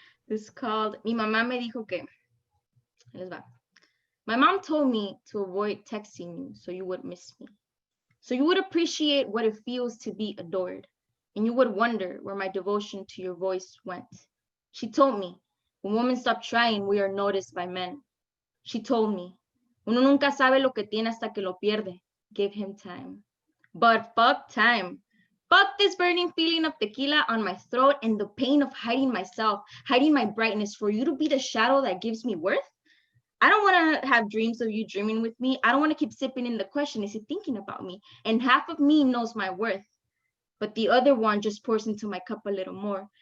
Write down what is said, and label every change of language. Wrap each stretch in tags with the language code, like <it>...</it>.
<en>This is called Mi mamá me dijo que.</en> <es>Les va.</es> <en>My mom told me to avoid texting you so you would miss me. So you would appreciate what it feels to be adored. And you would wonder where my devotion to your voice went. She told me, when women stop trying, we are noticed by men. She told me,</en> <es>uno nunca sabe lo que tiene hasta que lo pierde.</es> <en>Give him time. But fuck time. Fuck this burning feeling of tequila on my throat and the pain of hiding myself, hiding my brightness for you to be the shadow that gives me worth. I don't want to have dreams of you dreaming with me. I don't want to keep sipping in the question, is he thinking about me? And half of me knows my worth. But the other one just pours into my cup a little more.</en>